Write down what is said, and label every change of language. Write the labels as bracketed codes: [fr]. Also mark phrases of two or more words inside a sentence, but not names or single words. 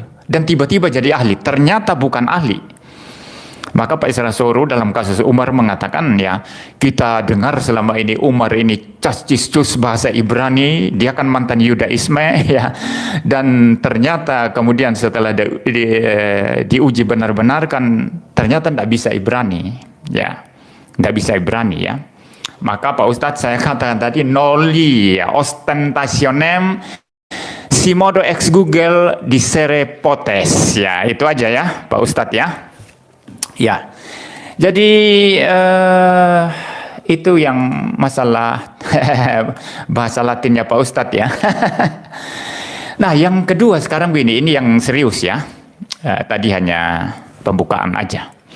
[id] Dan tiba-tiba jadi ahli, ternyata bukan ahli. Maka Pak Isra Soro dalam kasus Umar mengatakan ya, kita dengar selama ini Umar ini cas-cis-cus bahasa Ibrani, dia kan mantan Yudaisme ya. Dan ternyata kemudian setelah diuji benar-benar kan ternyata tidak bisa Ibrani ya. Tidak bisa Ibrani ya. Maka Pak Ustadz saya katakan tadi noli ya, [la] ostentationem si modo ex Google disere potes [id] ya, itu aja ya Pak Ustadz ya. Ya, jadi itu yang masalah bahasa Latinnya Pak Ustadz ya. Nah, yang kedua sekarang begini, ini yang serius ya. Tadi hanya pembukaan aja.